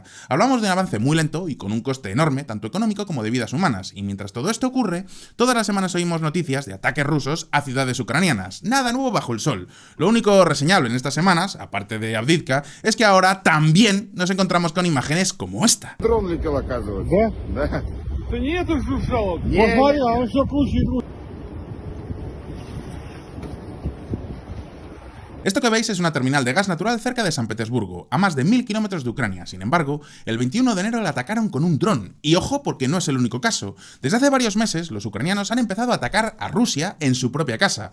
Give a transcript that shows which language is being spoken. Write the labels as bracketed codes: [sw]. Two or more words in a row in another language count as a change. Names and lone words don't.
[es] Hablamos de un avance muy lento y con un coste enorme, tanto económico como de vidas humanas, y mientras todo esto ocurre, todas las semanas oímos noticias de ataques rusos a ciudades ucranianas. Nada nuevo bajo el sol. Lo único reseñable en estas semanas, aparte de Avdiivka, es que ahora también nos encontramos con imágenes como esta. [ru] Дрон летел, оказывается. Да? Да. Да нету жужжалок. Не, Посмотри, не. а он все круче и круче. [es] Esto que veis es una terminal de gas natural cerca de San Petersburgo, a más de 1000 kilómetros de Ucrania. Sin embargo, el 21 de enero la atacaron con un dron. Y ojo, porque no es el único caso. Desde hace varios meses, los ucranianos han empezado a atacar a Rusia en su propia casa.